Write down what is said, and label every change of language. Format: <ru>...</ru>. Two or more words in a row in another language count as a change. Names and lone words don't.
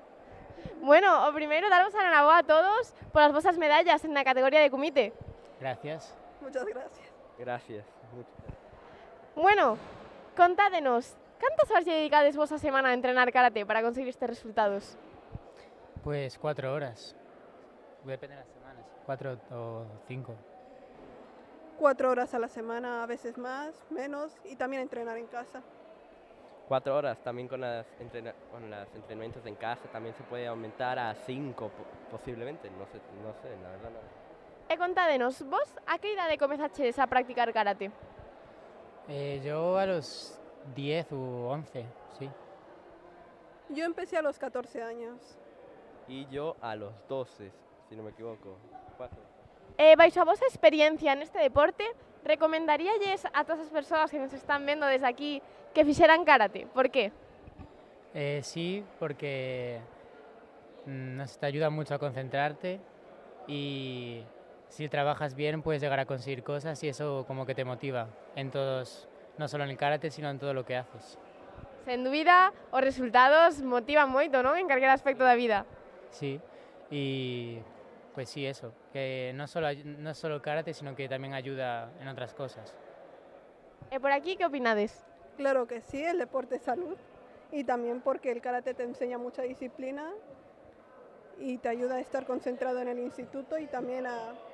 <gl>Bueno, o primeiro, daros a enhoraboa a todos por as vosas medallas na categoría de kumite.</gl> <es>Gracias. Muchas gracias. Gracias.</es> <gl>Bueno, contádenos, cantas horas lle dedicades vos a semana a entrenar karate para conseguir estes resultados?</gl> <es>Pues 4 horas. Depende de las semanas, 4 o 5. 4 horas a la semana, a veces más, menos, y también entrenar en casa. 4 horas, también con los entrenamientos en casa también se puede aumentar a 5 posiblemente, no sé, la verdad no.</es> <gl>E contádenos, vos a que idade comezaches a practicar karate?</gl> <es>Yo a los 10 u 11, sí. Yo empecé a los 14 años. Y yo a los 12, si no me equivoco. 4.</es> <gl>Baixo a vosa experiencia neste deporte, recomendaríalles a todas as persoas que nos están vendo desde aquí que fixeran karate? Por qué?</gl> <es>Sí, porque nos te ayuda mucho a concentrarte y si trabajas bien puedes llegar a conseguir cosas y eso como que te motiva en todos, no solo en el karate, sino en todo lo que haces.</es> <gl>Sen dúbida, os resultados motivan moito, non? En calquer aspecto da vida.</gl> <es>Sí, y pues sí, eso, que no solo karate, sino que también ayuda en otras cosas.</es> <gl>Por aquí, ¿qué opinades?</gl> <es>Claro que sí, el deporte es salud y también porque el karate te enseña mucha disciplina y te ayuda a estar concentrado en el instituto y también a</es>